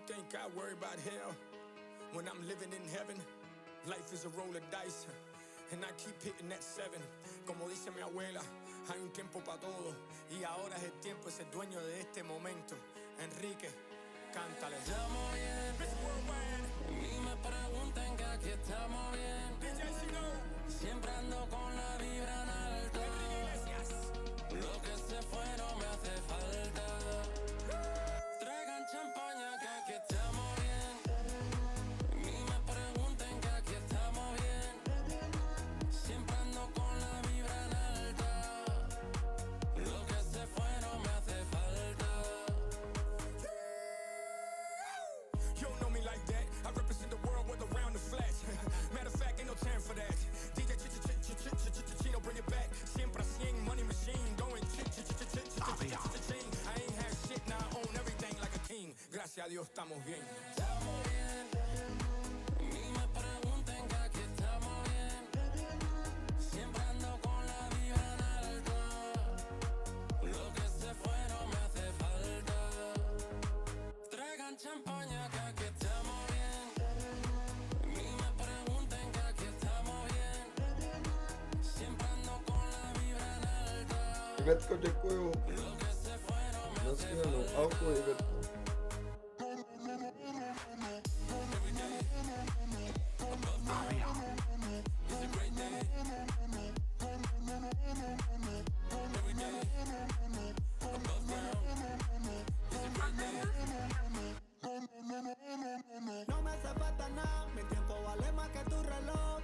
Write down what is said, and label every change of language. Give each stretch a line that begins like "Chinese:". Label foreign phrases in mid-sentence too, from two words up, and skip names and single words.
English: Gotta worry about hell when I'm living in heaven. Life is a roll of dice, and I keep hitting that 7.
Spanish: Como dice mi abuela, hay un tiempo para todo, y ahora es el tiempo de ser dueño de este momento. Enrique, cántale. Estamos bien, ni me pregunten que aquí estamos bien. Siempre ando con la vibra en alto. Lo que se fue no me hace falta. Traigan champaña que aquí estamos bien. Ni me pregunten que aquí estamos bien. Siempre ando con la vibra en alto. Lo que se fue no me hace falta.
English: You don't know me like that. I represent the world with around the flash. Matter of fact, ain't no time for that. DJ Chino, bring it back. Siempre 100, money machine, going chain. I ain't had shit, now I own everything like a king.
Spanish: Gracias a Dios estamos bien. Estamos bien, ni me pregunten que aquí estamos bien. Siempre ando con la vibra en alto. Lo que se fue no me hace falta. Traigan champaña que aquí estamos bien. Ni me pregunten que aquí estamos bien. Siempre ando con la vibra en alto.
Czech: Ivetko, děkuju.
Spanish: Lo que se fue no me hace
Czech: Naschledanou. Ahoj, Ivetko.
Spanish: No me hace falta nada, mi tiempo vale más que tu reloj.